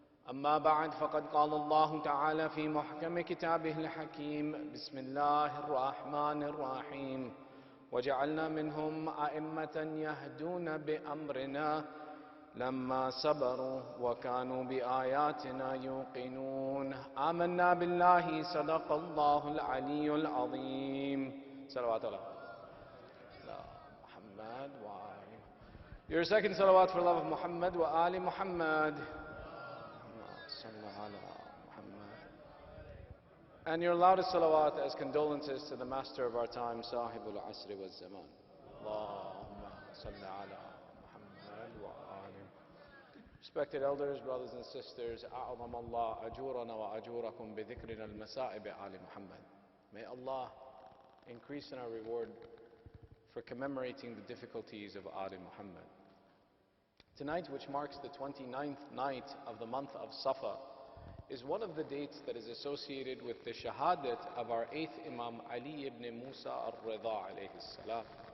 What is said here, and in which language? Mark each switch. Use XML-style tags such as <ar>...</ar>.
<ar>أما بعد فقد قال الله تعالى في محكم كتابه الحكيم بسم الله الرحمن الرحيم وجعلنا منهم أئمة يهدون بأمرنا لما صبروا وكانوا بآياتنا يوقنون آمنا بالله صدق الله العلي العظيم. صلوات الله محمد وآل.</ar> <en>Your second salawat for love of Muhammad wa Ali Muhammad.</en> <ar>salli ala Muhammad.</ar> <en>And your loudest salawat as condolences to the master of our time, Sahibul Asri wal Zaman.</en> <ar>Allahumma salli ala Muhammad wa ali.</ar> <en>Respected elders, brothers and sisters,</en> <ar>أعظم الله أجورنا وأجوركم بذكرنا المسائب آل Muhammad.</ar> <en>May Allah increase in our reward for commemorating the difficulties of Ali Muhammad. Tonight, which marks the 29th night of the month of Safar, is one of the dates that is associated with the shahadat of our 8th Imam Ali ibn Musa al-Rida alayhi salam.</en>